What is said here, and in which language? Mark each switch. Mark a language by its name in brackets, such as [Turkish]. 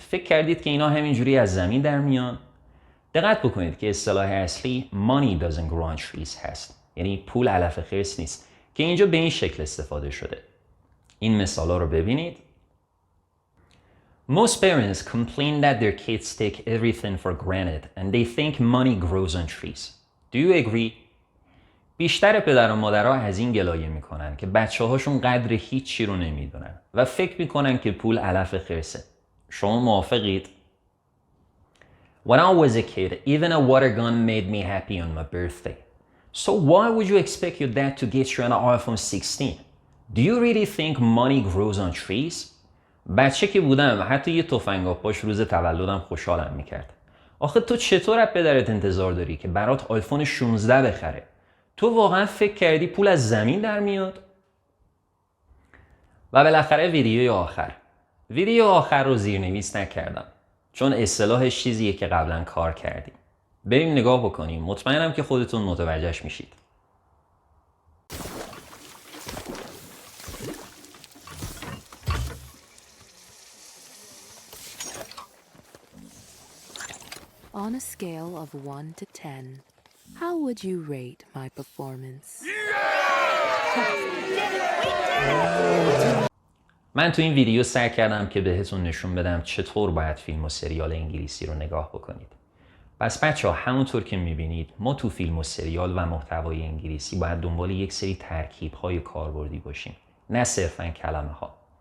[Persian] فکر کردید که اینا همینجوری از زمین در میان؟ دقت بکنید که اصطلاح اصلی [English] money doesn't grow on trees [Persian] هست. یعنی پول علف خرس نیست که اینجا به این شکل استفاده شده. این مثالا رو ببینید. [English] Most parents complain that their kids take everything for granted and they think money grows on trees. Do you agree? [Persian] بیشتر پدر و مادرها از این گلایه میکنن که بچه‌هاشون قدر هیچی رو نمیدونن و فکر میکنن که پول علف خرسه. شما موافقید؟ [English] When I was a kid, even a water gun made me happy on my birthday. So why would you expect your dad to get you an iPhone 16? Do you really think money grows on trees? [Persian] بچه که بودم حتی یه تفنگ آبپاش روز تولدم خوشحالم میکرد. آخه تو چطور از پدرت انتظار داری که برات آیفون 16 بخره؟ تو واقعا فکر کردی پول از زمین در میاد؟ و بالاخره ویدیو آخر رو زیرنویس نکردم چون اصطلاحش چیزیه که قبلا کار کردیم. بریم نگاه بکنیم، مطمئنم که خودتون متوجهش میشید. [English] On a scale of 1 to 10, how would you rate my performance? [Persian] من تو این ویدیو سعی کردم که بهتون نشون بدم چطور باید فیلم و سریال انگلیسی رو نگاه بکنید. پس بچه ها همونطور که میبینید ما تو فیلم و سریال و محتوای انگلیسی باید دنبال یک سری ترکیب‌های کاربردی باشیم، نه صرفاً کلمه ها.